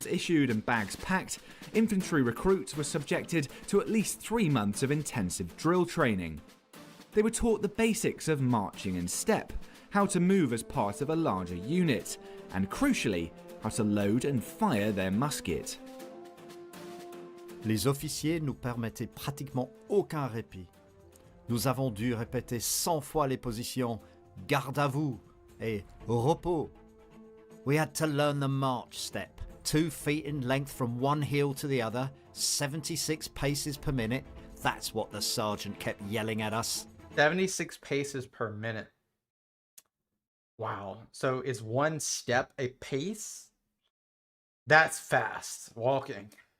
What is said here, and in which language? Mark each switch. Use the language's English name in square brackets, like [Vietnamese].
[English] issued and bags packed, infantry recruits were subjected to at least 3 months of intensive drill training. They were taught the basics of marching in step, how to move as part of a larger unit, and crucially, how to load and fire their musket. [French] Les officiers nous permettaient pratiquement aucun répit. Nous avons dû répéter 100 fois les positions « garde à vous » et « repos ». [English] We had to learn the march step, 2 feet in length from one heel to the other, 76 paces per minute. That's what the sergeant kept yelling at us. 76 paces per minute. Wow. So is one step a pace? That's fast walking.